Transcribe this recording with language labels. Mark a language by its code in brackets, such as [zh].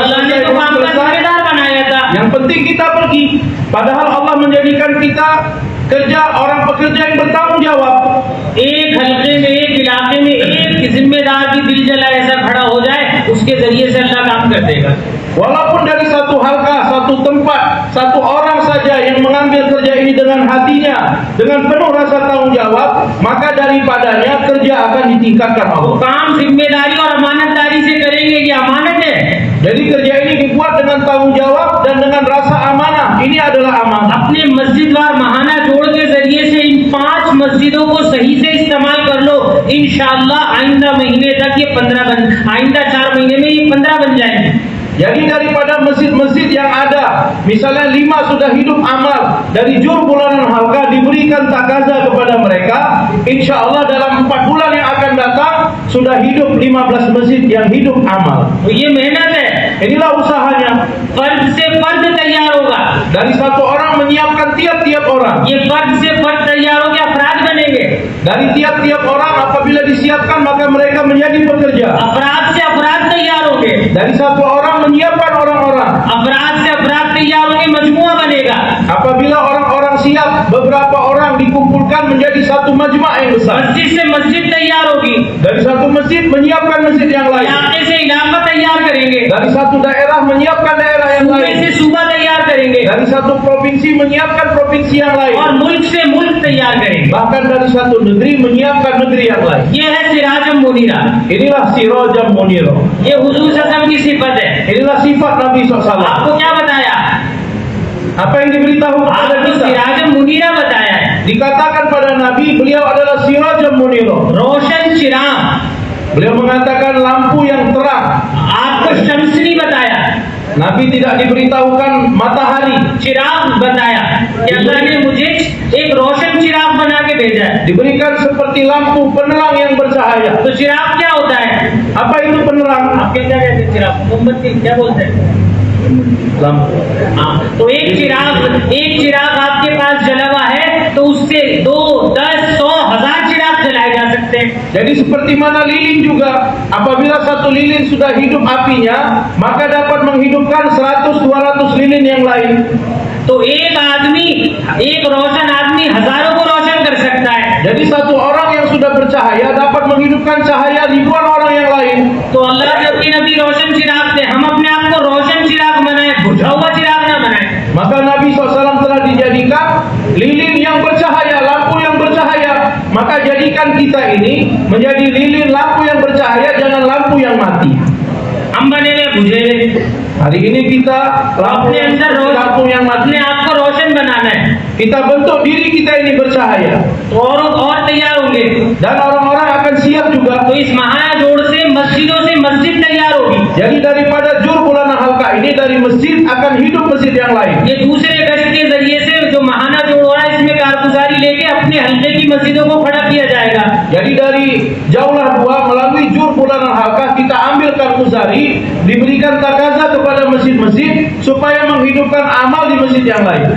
[hi] अल्लाह ने [id] selesai, [hi] तो [id] rumah [hi] काम का [id] selesai. [hi] जिम्मेदार बनाया था। [id] Yang penting kita pergi. Padahal Allah menjadikan kita orang pekerja yang bertanggung jawab. [hi] एक हल्के में, एक इलाके में एक जिम्मेदार की दिल जला ऐसा खड़ा हो जाए, उसके जरिए से अल्लाह काम कर देगा। [id] Walaupun dari satu halqa, satu tempat, satu orang saja yang mengambil kerja ini dengan hatinya, dengan penuh rasa tanggung jawab, maka daripadanya kerja akan ditingkatkan Allah. [hi] काम जिम्मेदारी और अमानतदारी से करेंगे, ये अमानत है। [id] Jadi kerja ini dibuat dengan tanggung jawab dan dengan rasa amanah. Ini adalah amanah. [hi] अपने मस्जिदवार महाना जोड़ के जरिए से इन 5 मस्जिदों को सही से इस्तेमाल कर लो, इंशाअल्लाह आइंदा महीने तक ये 15 आइंदा 4 महीने में ये 15 बन जाएंगे। [id] Jadi daripada masjid-masjid yang ada, misalnya 5 sudah hidup amal, dari jur bulanan halqa diberikan takaza kepada mereka, insya Allah dalam 4 bulan yang akan datang sudah hidup 15 masjid yang hidup amal. [hi] तो ये मेहनत है। [id] Inilah usahanya. [hi] फर्द से फर्द तैयार होगा। [id] Dari satu orang menyiapkan tiap-tiap orang. [hi] ये फर्द से फर्द तैयार होगा, अफराद बनेंगे। [id] Dari tiap-tiap orang apabila disiapkan maka mereka menjadi pekerja. [hi] अफराद से अफराद तैयार होंगे। [id] Dari satu orang menyiapkan orang-orang. [hi] अफराद से अफराद तैयार होंगे, मजमुआ बनेगा। [id] Apabila orang-orang siap beberapa orang dikumpulkan menjadi satu majma' yang besar. [hi] मस्जिद से मस्जिद तैयार होगी, [id] Dari satu masjid menyiapkan masjid yang lain. [hi] इलाके से इलाका तैयार करेंगे, [id] Dari satu daerah menyiapkan daerah yang [hi] सूबे [id] lain. [hi] से सूबा तैयार करेंगे, [id] Dari satu provinsi menyiapkan provinsi yang lain. [hi] और मुल्क से मुल्क तैयार करेंगे। [id] Bahkan dari satu negeri menyiapkan negeri yang lain. [hi] ये है सिराजम मुनीरा, [id] Inilah sirajam munir. [hi] ये हुजूर सल्लल्लाहु अलैहि वसल्लम की सिफत है। [id] Inilah sifat Nabi SAW. [hi] आपको क्या बताया? [id] Apa yang diberitahu kepada [hi] आपको [id] kita? [hi] सिराजम मुनीरा बताया है, [id] Dikatakan pada Nabi, beliau adalah sirajam munir. [hi] रोशन चिराग। [id] Beliau mengatakan lampu yang terang. [hi] आपको शम्स नहीं बताया, [id] Nabi tidak diberitahukan matahari. [hi] चिराग बताया कि अल्लाह ने मुझे एक रोशन चिराग बना के भेजा है। [id] Diberikan seperti lampu penerang yang bercahaya. [hi] तो चिराग क्या होता है? [id] Apa itu penerang? [hi] आप क्या कहते हैं चिराग? मोमबत्ती क्या बोलते हैं? [id] Lampu. [hi] हाँ, तो एक चिराग आपके पास जला हुआ है तो उससे 2, 10, 100, 1000 चिराग जलाए जा सकते हैं। [id] Jadi seperti mana lilin juga, apabila satu lilin sudah hidup apinya, maka dapat menghidupkan 100, 200 lilin yang lain. [hi] तो एक रोशन आदमी हजारों को रोशन कर सकता है। [id] Jadi satu orang yang sudah bercahaya dapat menghidupkan cahaya ribuan orang yang lain. [hi] तो अल्लाह के अपने नबी रोशन चिराग थे, हम अपने आप को रोशन चिराग बनाए, बुझा हुआ चिराग ना बनाए। [id] Maka Nabi SAW telah dijadikan lilin yang bercahaya, lampu yang bercahaya. Maka jadikan kita ini menjadi lilin lampu yang bercahaya, jangan lampu yang mati. [hi] हम बने हुए बुझे हुए, [id] Hari ini kita [hi] अपने अंदर [id] lampu yang mati. [hi] अपने आप को रोशन बनाना है, [id] Kita bentuk diri kita ini bercahaya. [hi] तो और तैयार होंगे। [id] Dan orang-orang akan siap juga. [hi] तो इस महाजोड़ से मस्जिदों से मस्जिद तैयार होगी। [id] Jadi daripada jur bulanan halqa ini, dari masjid akan hidup masjid yang lain. [hi] ये दूसरे गश्त के जरिए से जो महाना जोड़ हो रहा है, इसमें कारगुजारी लेके अपने हल्के की मस्जिदों को खड़ा किया जाएगा। [id] Jadi dari jauhlah dua melalui jur bulanan halqa kita ambil karguzari, diberikan takaza kepada masjid-masjid supaya menghidupkan amal di masjid yang lain.